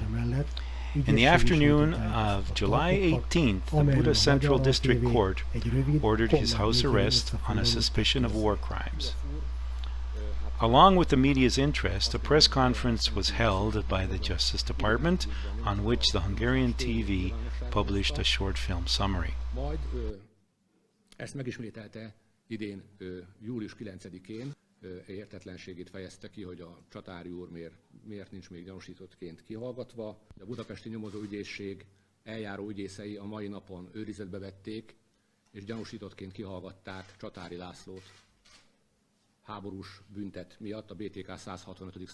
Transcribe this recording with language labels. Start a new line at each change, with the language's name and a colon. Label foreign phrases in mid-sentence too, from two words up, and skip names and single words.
English: In the afternoon of July 18th, the Buda Central District Court ordered his house arrest on a suspicion of war crimes. Along with the media's interest, a press conference was held by the Justice Department, on which the Hungarian TV published a short film summary.
Hungarian: Majd ezt megismételte idén július 9-én, értetlenségét fejezte ki, hogy a Csatáry úr miért nincs még gyanúsítottként kihallgatva. A budapesti nyomozóügyészség eljáró ügyészei a mai napon őrizetbe vették, és gyanúsítottként kihallgatták Csatáry Lászlót háborús büntet miatt, a BTK 165.